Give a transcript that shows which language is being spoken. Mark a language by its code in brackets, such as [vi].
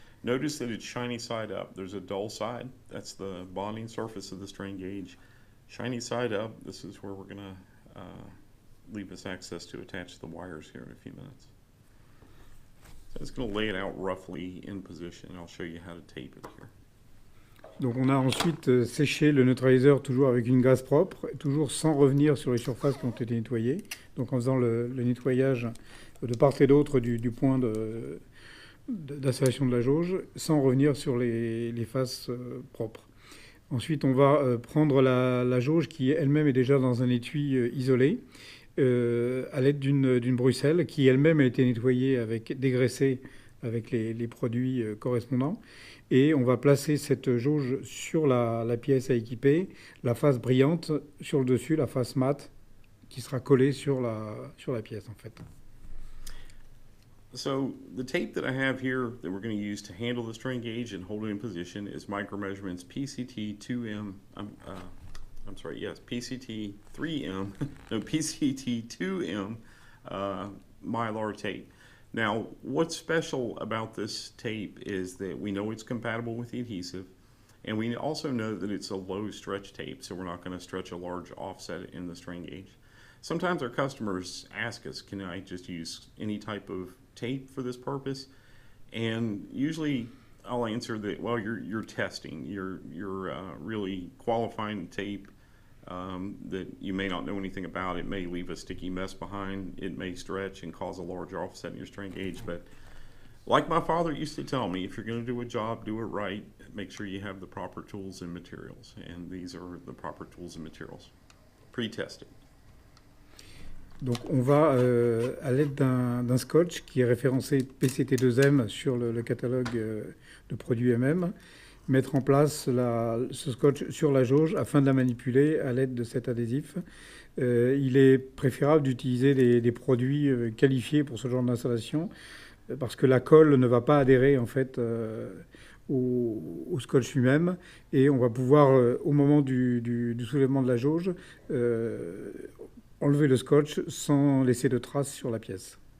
[en] Notice that it's shiny side up. There's a dull side. That's the bonding surface of the strain gauge. Shiny side up, this is where we're going to leave us access to attach the wires here in a few minutes. So I'm just going to lay it out roughly in position. I'll show you how to tape it here. [fr] Donc on a ensuite séché le neutraliseur toujours avec une gaze propre, toujours sans revenir sur les surfaces qui ont été nettoyées. Donc en faisant le nettoyage de part et d'autre du point d'installation de la jauge, sans revenir sur les faces propres. Ensuite, on va prendre la jauge qui elle-même est déjà dans un étui isolé, à l'aide d'une bruxelle qui elle-même a été nettoyée dégraissée avec les produits correspondants. Et on va placer cette jauge sur la pièce à équiper, la face brillante sur le dessus, la face mate qui sera collée sur la pièce en fait. [en] So the tape that I have here that we're going to use to handle the strain gauge and hold it in position is Micromeasurements PCT 2M. PCT 3M. No, PCT 2M Mylar tape. Now, what's special about this tape is that we know it's compatible with the adhesive, and we also know that it's a low stretch tape, so we're not going to stretch a large offset in the strain gauge. Sometimes our customers ask us, can I just use any type of tape for this purpose? And usually I'll answer that, well, you're testing, you're really qualifying the tape that you may not know anything about. It may leave a sticky mess behind. It may stretch and cause a large offset in your strain gauge. But like my father used to tell me, if you're going to do a job, do it right. Make sure you have the proper tools and materials. And these are the proper tools and materials. Pre-tested. [fr] Donc on va, à l'aide d'un scotch qui est référencé PCT2M sur le catalogue de produits MM, mettre en place ce scotch sur la jauge afin de la manipuler à l'aide de cet adhésif. Il est préférable d'utiliser des produits qualifiés pour ce genre d'installation parce que la colle ne va pas adhérer en fait au scotch lui-même et on va pouvoir au moment du soulèvement de la jauge enlever le scotch sans laisser de traces sur la pièce.